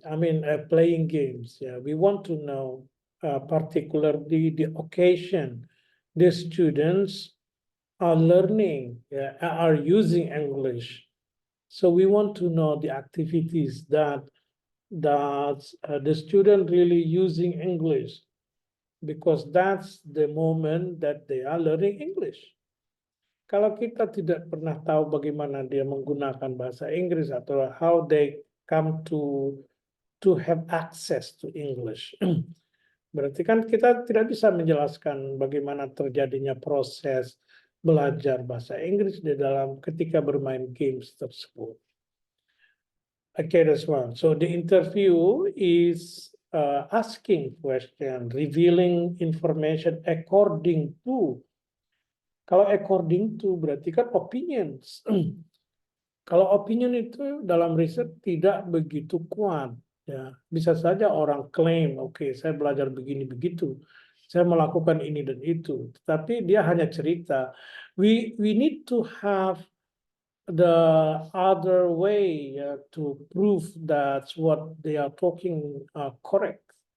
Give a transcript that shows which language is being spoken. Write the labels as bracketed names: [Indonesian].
[English] I mean, playing games. Yeah, we want to know particularly the occasion the students are learning, are using English. So we want to know the activities that the student really using English, because that's the moment that they are learning English. [Indonesian] Kalau kita tidak pernah tahu bagaimana dia menggunakan bahasa Inggris atau [English] how they come to have access to English, [Indonesian] berarti kan kita tidak bisa menjelaskan bagaimana terjadinya proses belajar bahasa Inggris di dalam ketika bermain games tersebut. [English] Okay, that's one. So the interview is asking question, revealing information according to. [Indonesian] Kalau [English] according to [Indonesian] berarti kan opinions. Kalau opinion itu dalam riset tidak begitu kuat. Ya, bisa saja orang klaim, oke, saya belajar begini begitu, saya melakukan ini dan itu, tapi dia hanya cerita. [English] We need to have the other way to prove that what they are talking correct.